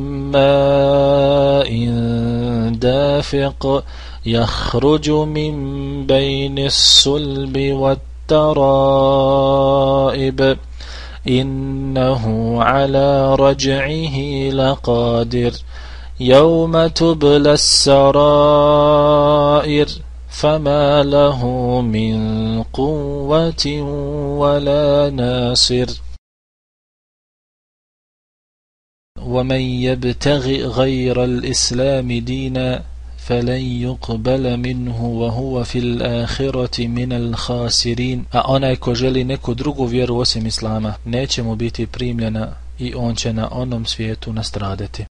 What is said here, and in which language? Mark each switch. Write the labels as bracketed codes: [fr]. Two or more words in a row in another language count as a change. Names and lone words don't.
[ar] ماء دافق يخرج من بين الصلب والترائب إنه على رجعه لقادر يوم تبلى السرائر فما له من قوة ولا ناصر ومن يبتغ غير الإسلام دينا فلن يقبل منه وهو في الآخرة من الخاسرين. [bs] A onaj ko želi neku drugu vjeru osim Islama neće mu biti primljena i on će na onom svijetu nastradati.